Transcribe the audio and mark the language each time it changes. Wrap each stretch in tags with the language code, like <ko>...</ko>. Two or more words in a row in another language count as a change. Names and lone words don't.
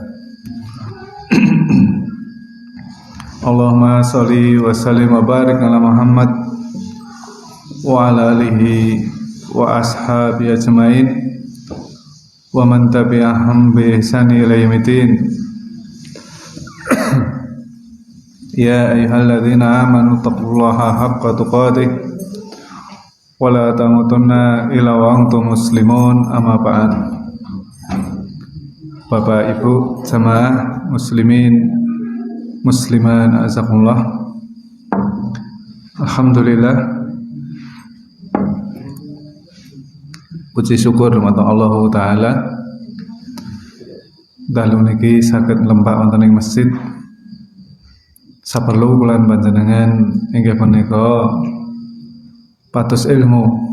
<ar>اللهم صل وسلم وبارك على محمد وعلى آله وأصحابه أجمعين ومن تبعهم بإحسان إلى يوم الدين. يا أيها الذين آمنوا اتقوا الله حق تقاته ولا تموتن إلا وأنتم مسلمون. أما بعد.</ar> <id>Bapak Ibu</id> <ar>جماعة مسلمين مسلمات أعزكم الله.</ar> <jv>Alhamdulillah, puji syukur dumateng Allah taala dalu niki saged nglempak wonten ing masjid saperlu kula panjenengan inggih punika pados ilmu.</jv>